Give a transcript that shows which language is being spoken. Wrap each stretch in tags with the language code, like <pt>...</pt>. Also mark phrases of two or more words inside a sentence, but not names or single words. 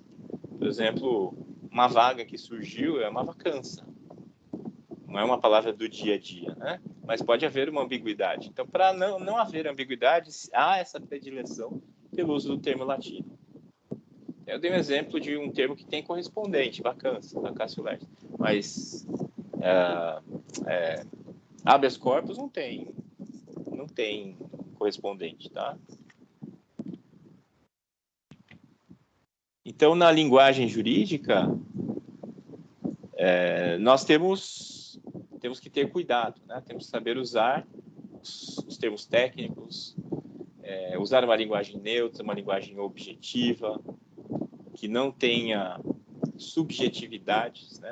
<pt>Por exemplo, uma vaga que surgiu é uma vacância. Não é uma palavra do dia a dia, né? Mas pode haver uma ambiguidade. Então, para não haver ambiguidade, há essa predileção pelo uso do termo latino. Eu dei um exemplo de um termo que tem correspondente,</pt> <la>vacância, vacatio legis.</la> <pt>Mas</pt> <la>habeas corpus</la> <pt>não tem correspondente, tá? Então, na linguagem jurídica, nós temos que ter cuidado, né? Temos que saber usar os termos técnicos, usar uma linguagem neutra, uma linguagem objetiva, que não tenha subjetividades, né?</pt>